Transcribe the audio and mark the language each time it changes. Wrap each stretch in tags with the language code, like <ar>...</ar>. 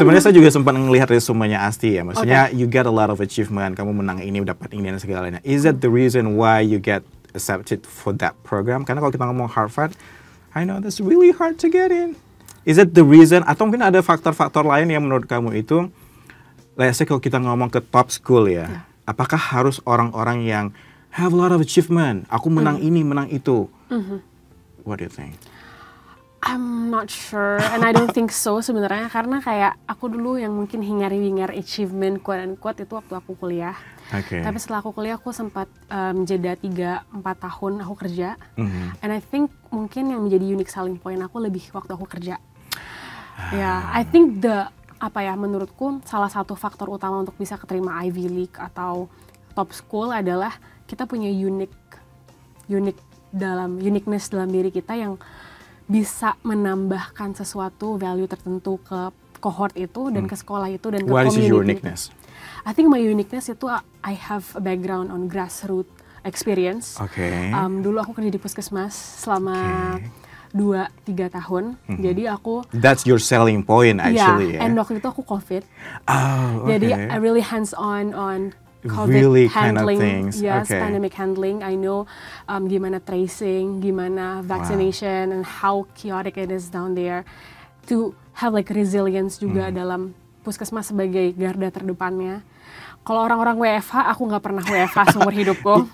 <id>Sebenarnya saya juga sempat ngelihat resumenya Asti ya. Maksudnya</id> <en>you get a lot of achievement,</en> <id>kamu menang ini, dapat ini dan segalanya.</id> <en>Is that the reason why you get accepted for that program?</en> <id>Karena kalau kita ngomong</id> <en>Harvard, I know that's really hard to get in. Is that the reason?</en> <id>Atau mungkin ada faktor-faktor lain yang menurut kamu itu,</id> <en>let's say</en> <id>kalau kita ngomong ke top school ya, apakah harus orang-orang yang</id> <en>have a lot of achievement,</en> <id>aku menang ini, menang itu?</id> <en>What do you think? I'm not sure, and I don't think so</en> <id>sebenarnya, karena kayak aku dulu yang mungkin hingar-bingar achievement</id> <en>quote unquote</en> <id>itu waktu aku kuliah. Tapi setelah aku kuliah aku sempat jeda 3-4 tahun aku kerja,</id> <en>and I think</en> <id>mungkin yang menjadi unique selling point aku lebih waktu aku kerja.</id> <en>I think</en> <id>menurutku salah satu faktor utama untuk bisa keterima Ivy League atau top school adalah kita punya uniqueness dalam diri kita yang bisa menambahkan sesuatu value tertentu ke cohort itu dan ke sekolah itu dan ke community.</id> <en>What is your uniqueness? I think my uniqueness itu I have a background on grassroots experience.</en> <id>Dulu aku kerja di puskesmas selama 2-3 tahun. Jadi aku</id> <en>that's your selling point actually.</en> <id>And waktu itu aku COVID.</id> <en>Jadi I really hands on COVID really handling, kind of things. Pandemic handling. I know gimana tracing, gimana vaccination, and how chaotic it is down there. To have like resilience</en> <id>juga dalam puskesmas sebagai garda terdepannya. Kalau orang-orang WFH, aku nggak pernah WFH seumur hidupku.</id>